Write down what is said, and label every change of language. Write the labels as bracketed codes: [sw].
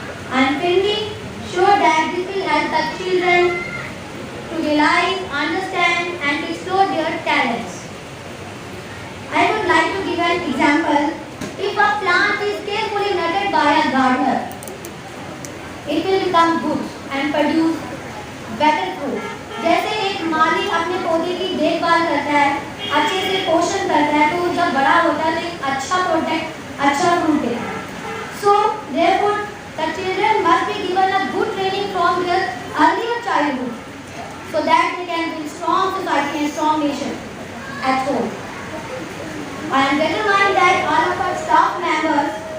[en] I am firmly sure that this will help the children to realize, understand and explore their talents. I would like to give an example. If a plant is carefully nurtured by a gardener, it will become good and produce better fruit. [hi] जैसे एक माली अपने पौधे की देखभाल करता है, अच्छे से पोषण करता है, तो जब बड़ा होता है तो एक अच्छा प्रोडक्ट, अच्छा फ्रूट देता है. [en] So therefore, the children must be given a good training from their earlier childhood, so that they can build strong society and strong nation at home. I am determined that all of our staff members